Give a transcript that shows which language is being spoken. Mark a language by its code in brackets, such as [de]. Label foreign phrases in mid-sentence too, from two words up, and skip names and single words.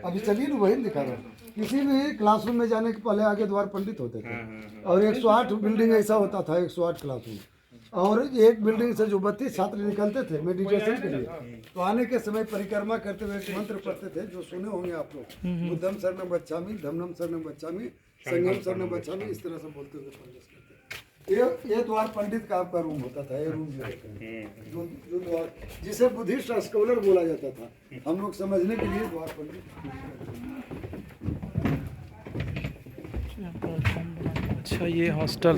[hi] अभी चलिए ना, वही दिखा रहा हूँ। किसी भी क्लासरूम में जाने के पहले आगे द्वार पंडित होते थे, और 108 बिल्डिंग ऐसा होता था, 108 क्लासरूम, और एक बिल्डिंग से जो 32 छात्र निकलते थे मेडिटेशन के लिए, तो आने के समय परिक्रमा करते हुए एक मंत्र पढ़ते थे, जो सुने होंगे आप लोग, [pi] बुद्धम शरणं गच्छामि, धम्मं शरणं गच्छामि, संघम शरणं गच्छामि, [hi] इस तरह से बोलते हुए प्रवेश करते थे। ये द्वार पंडित का आपका रूम होता था, ये रूम जो द्वार, जिसे [en] Buddhist scholar [hi] बोला जाता था, हम लोग समझने के लिए द्वार पंडित। अच्छा, ये हॉस्टल।